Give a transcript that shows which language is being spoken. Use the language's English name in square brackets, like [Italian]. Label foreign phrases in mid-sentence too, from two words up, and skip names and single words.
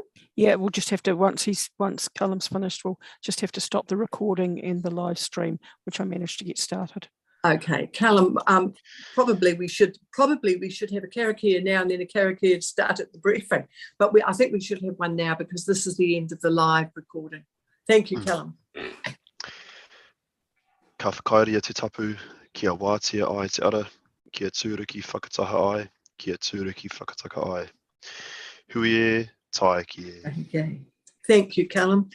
[English] Yeah, we'll just have to, once Callum's finished, we'll just have to stop the recording and the live stream, which I managed to get started. Okay, Callum, probably we should have a karakia now and then a karakia to start at the briefing, but I think we should have one now because this is the end of the live recording. Thank you, Callum. [Māori] Ka whakairia te tapu, kia wātia ai te ara, kia tūruki whakataha ai, kia tūruki whakataka ai. Hui e, tae ki e. [English] Okay. Thank you, Callum.